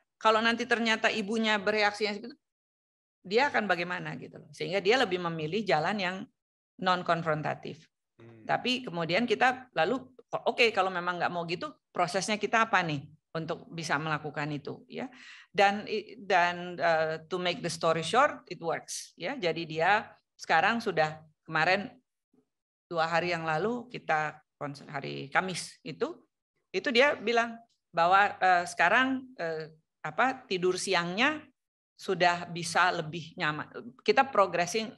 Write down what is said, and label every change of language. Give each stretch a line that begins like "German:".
Indonesian: Kalau nanti ternyata ibunya bereaksinya seperti itu, dia akan bagaimana gitu loh. Sehingga dia lebih memilih jalan yang non konfrontatif. Tapi kemudian kita lalu oke, kalau memang nggak mau gitu, prosesnya kita apa nih untuk bisa melakukan itu ya.
English: Dan to make the story short, it works ya.
Indonesian: Jadi dia sekarang sudah kemarin 2 hari yang lalu kita hari Kamis itu dia bilang bahwa sekarang tidur siangnya sudah bisa lebih nyaman. Kita progressing.